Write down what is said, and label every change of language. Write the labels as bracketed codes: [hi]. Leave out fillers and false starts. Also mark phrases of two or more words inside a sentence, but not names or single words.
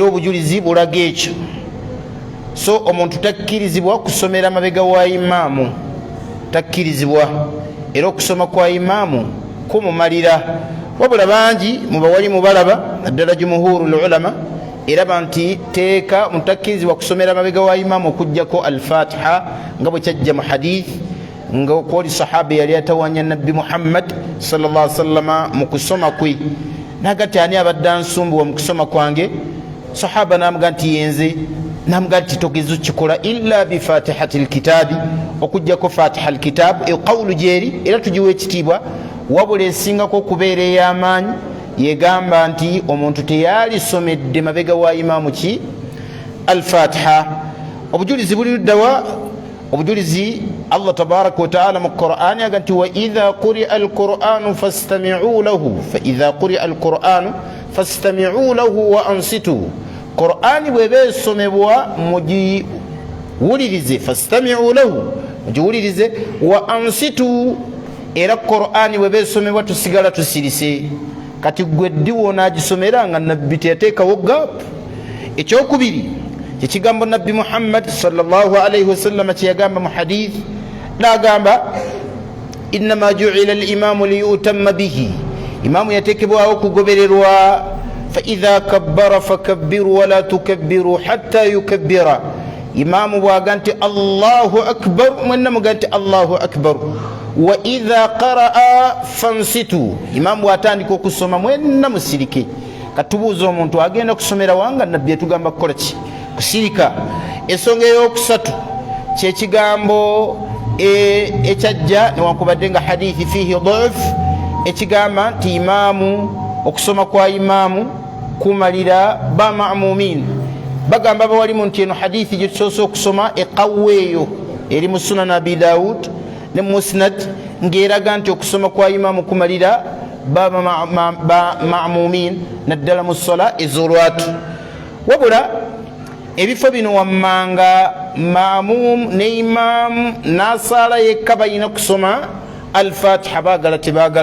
[lg] Era obujulizi bulaga ekyo. so omuntu takkirizibwa kusomera mabega wa imaamu, takkirizibwa era okusoma kwa imaamu kumumalira. Wabula bangi mubawali mubalaba naddala [ar] جمهور العلماء [lg] eraba nti teeka mutakkirizibwa kusomera mabega wa imaamu okujjako al-Fatiha nga bwe kyajja mu hadith nga kwoli sahaba yali atawanya nabbi Muhammad [ar] صلى الله عليه وسلم [lg] mu kusoma kwe, nagati ani abadde ansumbuwa mu kusoma kwange? Sahaba namuga nti yenze, namuga nti togezo kikola [ar] إلا بفاتحة الكتاب, [lg] okujjako [ar] فاتحة الكتاب [lg] qawlu jeri era tujiwe ekitiibwa. Wabula esingako okubeera ey'amaanyi yegamba nti omuntu teyali somedde mabega wa imaamu ki al-Fatiha. Obujulizi buli luddawa? [ar] Obujulizi الله تبارك وتعالى [lg] mu Qur'ani aga nti [ar] وإذا قرئ القرآن فاستمعوا له، فإذا قرئ القرآن فاستمعوا له وأنصتوا. [lg] Qur'ani bweba esomebwa mugiwulirize, [ar] فاستمعوا له [lg] mugiwulirize, [ar] وأنصتوا [lg] era Qur'ani bweba esomebwa tusigala tusirise. Kati gwe ddi wonaagisomera nga nabbi teyateekawo gaapu? Ekyokubiri kyekigambo nabbi Muhammad [ar] صلى الله عليه وسلم [lg] kyeyagamba mu hadith, n'agamba [ar] إنما جعل الإمام ليؤتم به, [lg] imaamu yateekebwawo kugobererwa. [ar] فإذا كبر فكبروا ولا تكبروا حتى يكبر, [lg] imaamu bwaga nti [ar] الله أكبر [lg] mwenna muga nti [ar] الله أكبر. وإذا قرأ فأنصتوا, [lg] imaamu atandika okusoma mwenna musirike. Katubuuza omuntu agenda kusomera wanga nabbi yatugamba kukola ki? Kusirika. Ensonga eyokusatu kyekigambo ekyajja newankubadde nga [ar] حديث فيه ضعف, [lg] ekigamba nti imaamu okusoma kwa imaamu kumalira ba ma'mumin. Bagamba bawalimu nti eno hadithi gye tusoose okusoma eqawweeyo eri mu sunan Abi Dawud ne musnad ng'eraga nti okusoma kwa imaamu kumalira ba ma'mumin naddala mu sola ez'olwatu. Wabula ebifo bino wammanga ma'mum ne imaamu n'asaala yekka balina kusoma al-Fatiha, baagala tebaagala.